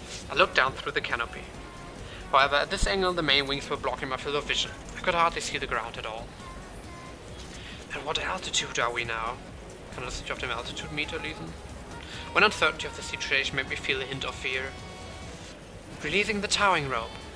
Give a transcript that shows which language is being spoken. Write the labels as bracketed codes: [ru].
[en] I looked down through the canopy. However, at this angle the main wings were blocking my field of vision. I could hardly see the ground at all. At what altitude are we now? [de] Kann das nicht auf dem altitude meter lesen? [en] When uncertainty of the situation made me feel a hint of fear. Releasing the towing rope.